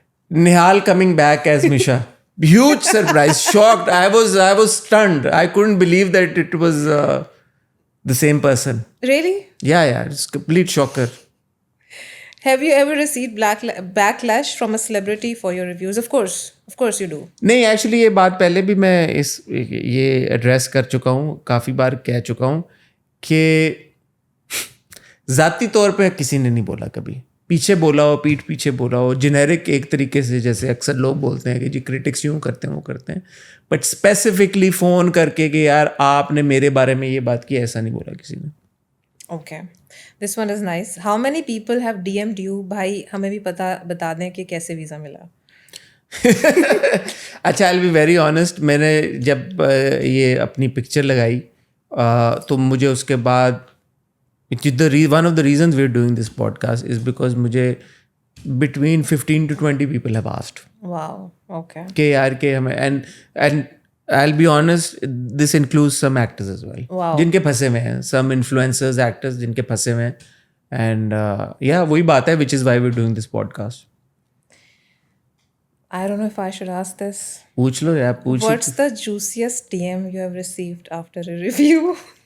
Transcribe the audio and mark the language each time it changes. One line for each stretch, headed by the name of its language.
English: Nihal coming back as Misha. Huge surprise, shocked. I was stunned. I couldn't believe that it was the same person. Really? Yeah, it's complete shocker. Have you ever received backlash from a celebrity for your reviews? Of course you do.
Urdu: نہیں, actually یہ بات پہلے بھی میں یہ address کر چکا ہوں, کافی بار کہہ چکا ہوں کہ ذاتی طور پہ کسی نے نہیں بولا کبھی, پیچھے بولا ہو, پیٹھ پیچھے بولا ہو, جنیرک ایک طریقے سے, جیسے اکثر لوگ بولتے ہیں کہ جی کرٹکس یوں کرتے ہیں وہ کرتے ہیں, بٹ اسپیسیفکلی فون کر کے کہ یار آپ نے میرے بارے میں یہ بات کی, ایسا نہیں بولا کسی نے.
English: Okay. This one is nice. How many people have DM'd you?
Urdu: بھائی ہمیں بھی بتا دیں کہ کیسے ویزا ملا.
English: اچھا, I'll be very honest,
Urdu: میں نے جب یہ اپنی پکچر لگائی تو مجھے اس کے بعد
English: one of the reasons we're doing this podcast is because مجھے between 15 to 20 people have asked. Wow. Okay.
Urdu: کہ یار کہ ہمیں
English: and I'll be honest, this includes some actors as well. Wow.
Urdu: جن کے پھنسے ہوئے ہیں,
English: some influencers, actors
Urdu: جن کے پھنسے ہوئے ہیں.
English: And yeah,
Urdu: وہی بات ہے
English: which is why we're doing this podcast. I don't know if I should ask this.
Urdu: پوچھ لو یار, پوچھ.
English: What's the juiciest DM you have received after a review?